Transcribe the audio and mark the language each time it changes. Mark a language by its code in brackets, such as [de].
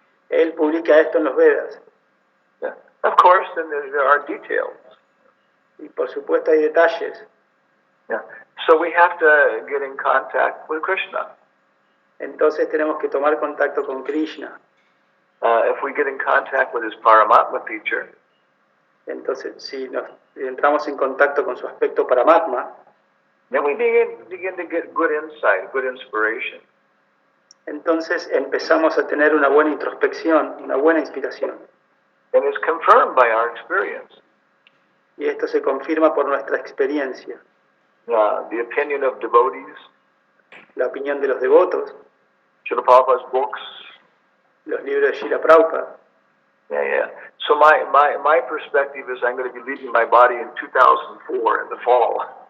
[es] Él publica esto en los Vedas. [en] Yeah. Of course, then there are details. [es] Y por supuesto hay detalles. [en] Yeah. So we have to get in contact with Krishna. [es] Entonces tenemos que tomar contacto con Krishna. [en] If we get in contact with his Paramatma teacher, [es] Entonces, si nos entramos en contacto con su aspecto Paramatma, [en] then we begin to get good insight, good inspiration. [es] entonces empezamos a tener una buena introspección, una buena inspiración. [en] And it's confirmed by our experience. [es] Y esto se confirma por nuestra experiencia. [en] The opinion of devotees, [es] La opinión de los devotos, [en] Srila Prabhupada's books. [es] los libros de Srila Prabhupada. [en] Yeah. So my perspective is I'm going to be leaving my body in 2004 in the fall.